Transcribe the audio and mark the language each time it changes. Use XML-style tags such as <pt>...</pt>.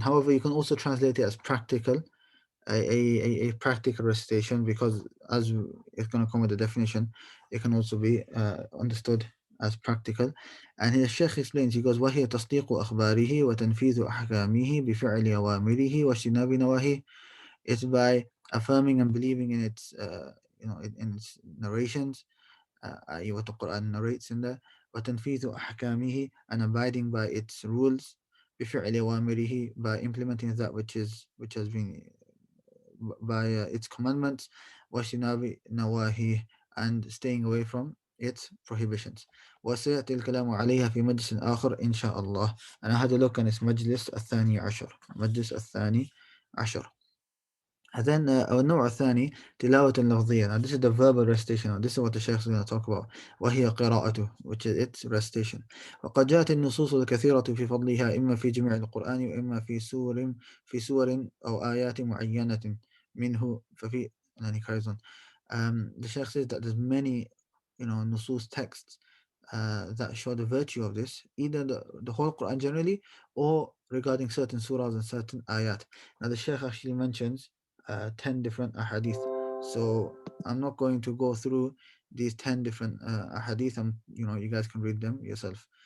<en>However, you can also translate it as practical, a practical recitation, because as it's going to come with the definition, it can also be understood as practical. And here Shaykh explains, he goes,</en> <ar>وَهِيَ تَصْدِيقُ أَخْبَارِهِ وَتَنْفِيذُ أَحْكَامِهِ بِفِعْلِ أَوَامِرِهِ وَاجْتِنَابِ نَوَاهِهِ.</ar> <en>It's by affirming and believing in its in its narrations, i.e. what the Quran narrates in there,</en> <ar>وَتَنْفِيذُ أَحْكَامِهِ,</ar> <en>and abiding by its rules,</en> <ar>بِفِعْلِ أَوَامِرِهِ,</ar> <en>by implementing that which has been by its commandments,</en> <ar>وَاجْتِنَابِ نَوَاهِهِ,</ar> <en>and staying away from its prohibitions.</en> <ar>وسيأتي الكلام عليها في مجلس آخر إن شاء الله.</ar> <en>And I had a look on its</en> <ar>مجلس الثاني عشر. مجلس الثاني عشر.</ar> <en>And then</en> <ar>النوع الثاني تلاوة لفظية.</ar> <en>Now this is the verbal recitation. This is what the Shaykh is going to talk about.</en> <ar>وهي قراءته,</ar> <en>which is its recitation.</en> <ar>وقد جاءت النصوص الكثيرة في فضلها إما في جميع القرآن وإما في سور أو آيات معينة منه ففي.</ar> <en>And then he carries on. The Shaykh says that there's many nusus texts that show the virtue of this, either the whole Quran generally, or regarding certain surahs and certain ayat. Now the Shaykh actually mentions 10 different ahadith. So I'm not going to go through these 10 different ahadith, and you guys can read them yourself.</en>